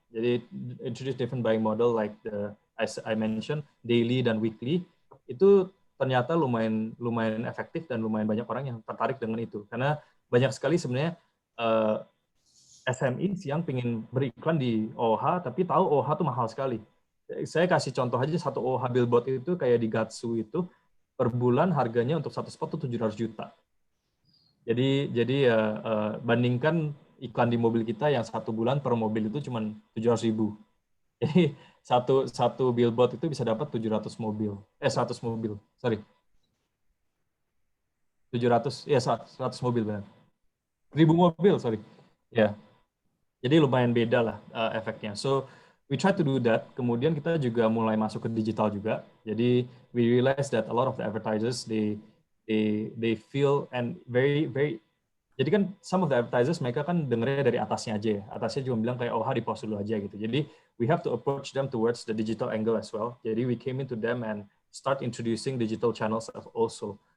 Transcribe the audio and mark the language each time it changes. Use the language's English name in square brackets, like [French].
[English] Jadi introduce different buying model like as I mentioned, daily dan weekly. [Indonesian] Itu ternyata lumayan efektif dan lumayan banyak orang yang tertarik dengan itu. Karena banyak sekali sebenarnya SME yang pengen beriklan di OOH, tapi tahu OOH itu mahal sekali. Saya kasih contoh aja, satu OOH billboard itu kayak di Gatsu itu, per bulan harganya untuk satu spot itu 700 juta. Jadi bandingkan iklan di mobil kita yang satu bulan per mobil itu cuma 700.000. Jadi satu billboard itu bisa dapat 100 mobil. 100 mobil benar. 1000 mobil, sorry. Ya. Jadi lumayan beda lah efeknya. [English] So we try to do that. [Indonesian] Kemudian kita juga mulai masuk ke digital juga. [English] Jadi we realize that a lot of the advertisers they feel and very. [Indonesian] Jadi kan [English] some of the advertisers [Indonesian] mereka kan dengernya dari atasnya aja ya. Atasnya cuma bilang kayak di post dulu aja gitu. [English] Jadi we have to approach them towards the digital angle as well. Jadi we came into them and start introducing digital channels also.